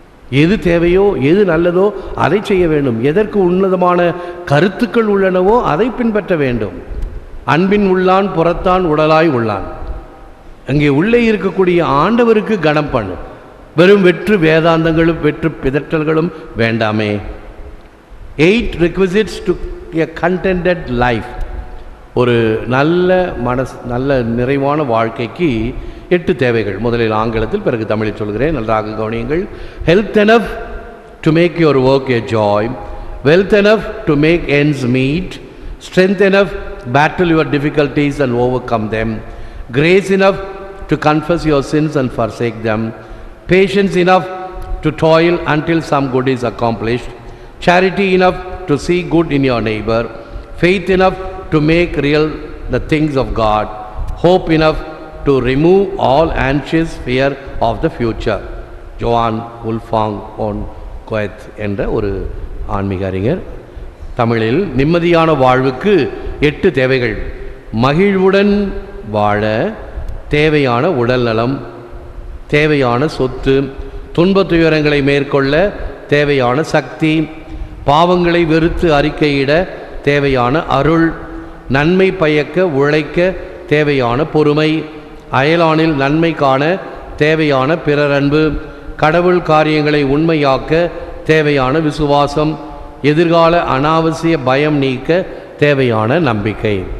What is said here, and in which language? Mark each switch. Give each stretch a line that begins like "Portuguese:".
Tamil: எது தேவையோ, எது நல்லதோ அதை செய்ய வேண்டும். எதற்கு உன்னதமான கருத்துக்கள் உள்ளனவோ அதை பின்பற்ற வேண்டும். அன்பின் உள்ளான் புறத்தான் உடலாய் உள்ளான். அங்கே உள்ளே இருக்கக்கூடிய ஆண்டவருக்கு கனம் பண்ணு. வெறும் வெற்று வேதாந்தங்களும் வெற்று பிதற்றல்களும் வேண்டாமே.
English: 8 requisites to a contented life.
Tamil: ஒரு நல்ல நல்ல நிறைவான வாழ்க்கைக்கு 8 தேவைகள். முதலில் ஆங்கிலத்தில், பிறகு தமிழில் சொல்கிறேன், நன்றாக கவனியுங்கள்.
English: Health enough to make your work a joy, wealth enough to make ends meet, strength enough to battle your difficulties and overcome them, grace enough to confess your sins and forsake them, patience enough to toil until some good is accomplished, charity enough to see good in your neighbor, faith enough to make real the things of God, hope enough to remove all anxious fear of the future.
Tamil: ஜோவான் உல்ஃபாங் one கோயத் என்ற ஒரு ஆன்மீக அறிஞர். தமிழில் நிம்மதியான வாழ்வுக்கு 8 தேவைகள். மகிழ்வுடன் வாழ தேவையான உடல் நலம், தேவையான சொத்து, துன்பத் துயரங்களை மேற்கொள்ள தேவையான சக்தி, பாவங்களை வெறுத்து அறிக்கையிட தேவையான அருள், நன்மை பயக்க உழைக்க தேவையான பொறுமை, அயலானில் நன்மை காண தேவையான பிறரன்பு, கடவுள் காரியங்களை உண்மையாக்க தேவையான விசுவாசம், எதிர்கால அனாவசிய பயம் நீக்க தேவையான நம்பிக்கை.